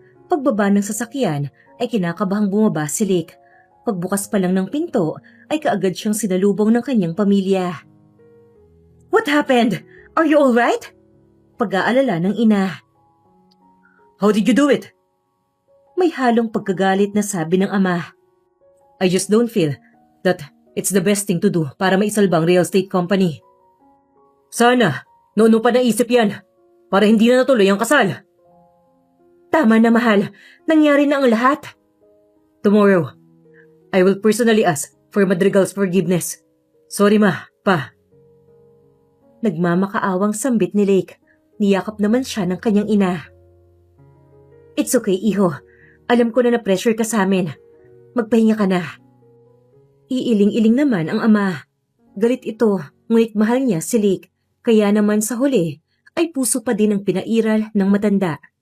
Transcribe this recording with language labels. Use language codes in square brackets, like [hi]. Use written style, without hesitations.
[tl] Pagbaba ng sasakyan ay kinakabahang bumaba si Lake. Pagbukas pa lang ng pinto ay kaagad siyang sinalubong ng kanyang pamilya. [en] What happened? Are you alright? Pag-aalala ng ina. How did you do it? [tl] May halong pagkagalit na sabi ng ama. [en] I just don't feel that it's the best thing to do para maisalbang real estate company. [tl] Sana, noon pa naisip yan para hindi na natuloy ang kasal. Tama na mahal, nangyari na ang lahat. [en] Tomorrow, I will personally ask for Madrigal's forgiveness. [tl] Sorry ma, pa. Nagmamakaawang sambit ni Lake. Niyakap naman siya ng kanyang ina. It's okay, iho. Alam ko na na-pressure ka sa amin. Magpahinga ka na. Iiling-iling naman ang ama. Galit ito, ngunit mahal niya si Lake, kaya naman sa huli ay puso pa din ang pinairal ng matanda.